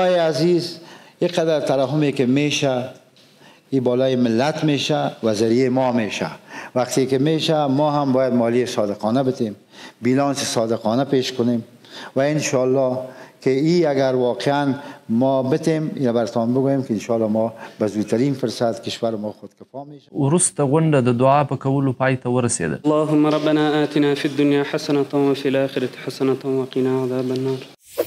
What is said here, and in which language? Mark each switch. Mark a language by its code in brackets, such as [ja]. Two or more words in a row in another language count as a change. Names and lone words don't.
[fa] دوستای عزیز، یک قدر ترحمی که میشه این بالای ملت میشه و ذریعه ما میشه. وقتی که میشه ما هم باید مالیه صادقانه بدیم، بیلانس صادقانه پیش کنیم و انشالله که ای اگر واقعا ما بتیم یا برتان بگویم که انشالله ما به زودترین فرصت کشور ما خودکفا میشه. [ps] وروسته غونډه د دعا په کولو پای ته ورسېده. [ar] اللهم ربنا آتنا في الدنيا حسنة وفي الآخرة حسنة وقنا عذاب النار.